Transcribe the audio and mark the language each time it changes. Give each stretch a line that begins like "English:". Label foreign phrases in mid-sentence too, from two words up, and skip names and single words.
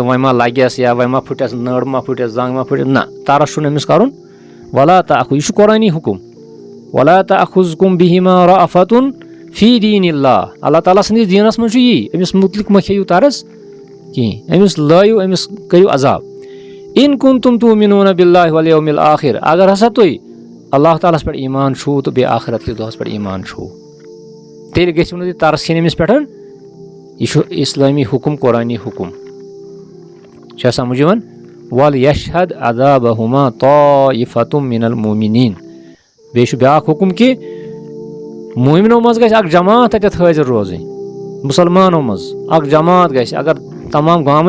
Kashmiri: وۄنۍ ما لگٮ۪س یا وۄنۍ ما پھٕٹٮ۪س نٔر ما پھٕٹٮ۪س زنٛگ ما پھٕٹٮ۪س نہ ترس چھُنہٕ أمِس کَرُن
Arabic: ولا تأخُذ
Kashmiri: یہِ چھُ قۄرٲنی حُکُم
Arabic: ولا تأخُذکُم بِہِما رأفتٌ فی دیٖنِ اللہ
Kashmiri: اللہ تعالیٰ سٕنٛدِس دیٖنَس منٛز چھُ یی أمِس مُتعلِق مہ کھیٚیِو ترس کِہیٖنۍ أمِس لٲیِو أمِس کٔرِو عذاب اِن
Arabic: کُنتُم تؤمنون باللہ والیوم الآخر
Kashmiri: اگر ہسا تُہۍ اللہ تعالیٰ ہَس پٮ۪ٹھ ایٖمان چھُو تہٕ بیٚیہِ آخرت کِس دۄہَس پٮ۪ٹھ ایٖمان چھُو تیٚلہِ گٔژھِو نہٕ تُہۍ ترس کھیٚنۍ أمِس پٮ۪ٹھ یہِ چھُ اِسلٲمی حُکُم قۄرٲنی حُکُم چھا سمجھ یِوان
Arabic: وَلْیَشْہَدْ عَذَابَہُمَا طَائِفَةٌ مِنَ الْمُؤْمِنِیٖن
Kashmiri: بیٚیہِ چھُ بیٛاکھ حُکُم کہِ موٗمِنو منٛز گژھِ اکھ جماعت تَتٮ۪تھ حٲضِر روزٕنۍ مُسلمانو منٛز اکھ جماعت گژھِ اگر تمام گامٕکۍ